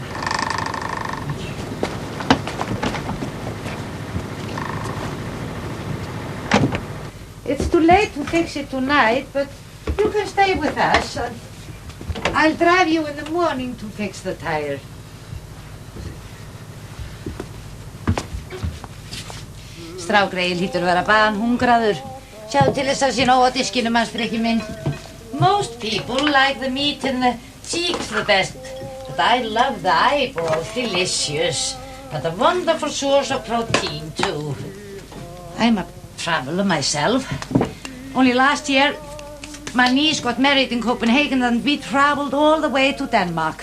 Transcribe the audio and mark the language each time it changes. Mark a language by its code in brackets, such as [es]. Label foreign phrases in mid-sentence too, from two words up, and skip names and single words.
[en] It's too late to fix it tonight, but you can stay with us. I'll drive you in the morning to fix the tire. [is] Strákgreyið hlýtur að vera banhungraður. Sjáðu til þess að sé nóg á diskinum hans frikki minn. [en] Most people like the meat and the cheeks the best, but I love the eyeballs, delicious, but a wonderful source of protein too. I'm a traveler myself. Only last year, my niece got married in Copenhagen and we traveled all the way to Denmark.